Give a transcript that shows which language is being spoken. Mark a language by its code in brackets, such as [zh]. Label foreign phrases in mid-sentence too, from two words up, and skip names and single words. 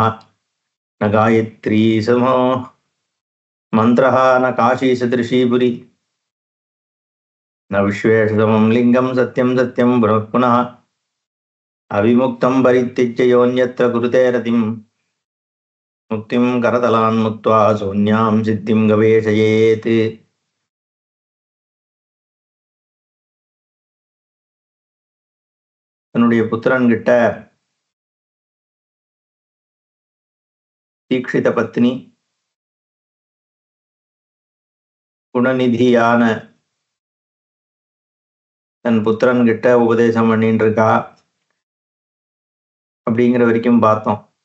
[sa] न गायत्री समो मन्त्रः न काशीसदृशी पुरी न विश्वेशसमं लिङ्गं सत्यं सत्यं पुनः पुनः। अविमुक्तं परित्यज्य योऽन्यत्र कुरुते रतिं मुक्तिं करतलान् मुक्त्वा शून्यां सिद्धिं गवेषयेत्। [ta] தன்னுடைய புத்திரன்கிட்ட தீட்சித பத்னி குணநிதியான தன் புத்திரன்கிட்ட உபதேசம் பண்ணிட்டு இருக்கா அப்படிங்கிற வரைக்கும் பார்த்தோம்.